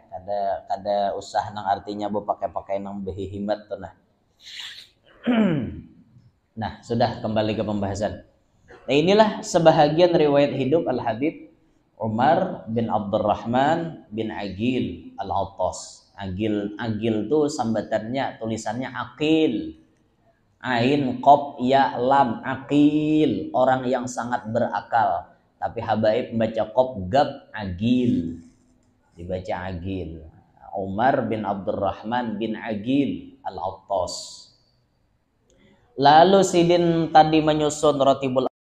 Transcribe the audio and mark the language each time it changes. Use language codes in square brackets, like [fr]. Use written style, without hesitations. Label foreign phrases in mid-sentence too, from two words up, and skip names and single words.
[bjn] Kada usah nang artinya pakai nang behihimat tuh nah. Nah, sudah kembali ke pembahasan. Nah, inilah sebahagian riwayat hidup Al-Habib Umar bin Abdurrahman bin Aqil Al-Attas. Aqil tuh sambatannya tulisannya Aqil. [ar] عين قاف ياء لام عقيل, [bjn] orang yang sangat berakal. Tapi habaib membaca qaf gab Aqil. Dibaca Aqil. Umar bin Abdurrahman bin Aqil Al-Attas. Lalu Sidin tadi menyusun Ratibul.